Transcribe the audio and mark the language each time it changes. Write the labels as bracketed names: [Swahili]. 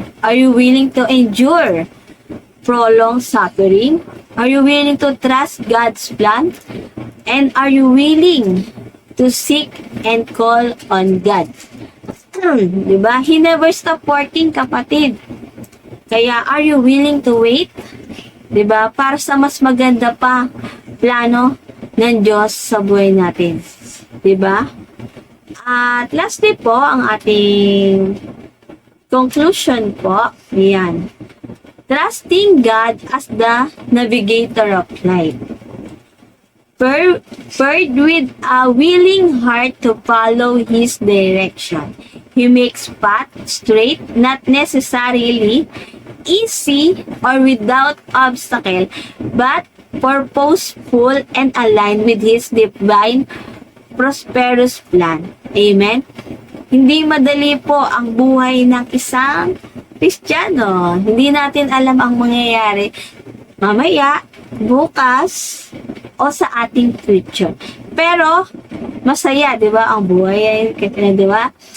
[English] Are you willing to endure prolonged suffering? Are you willing to trust God's plan? And are you willing to seek and call on God? Diba? He never stop working, [Filipino] kapatid. Kaya, [English] are you willing to wait? [Filipino] Diba? Para sa mas maganda pa plano ng Diyos sa buhay natin. Diba? [English] At lastly [Filipino] po, ang ating conclusion po, yan. [English] Trusting God as the navigator of life. Paired with a willing heart to follow His direction. He makes path straight, not necessarily easy or without obstacle, but purposeful and aligned with His divine prosperous plan. Amen? [Filipino] Hindi madali po ang buhay ng isang Kristiyano. Hindi natin alam ang mangyayari mamaya, bukas, o sa ating future. Pero, masaya, di ba? Ang buhay, di ba?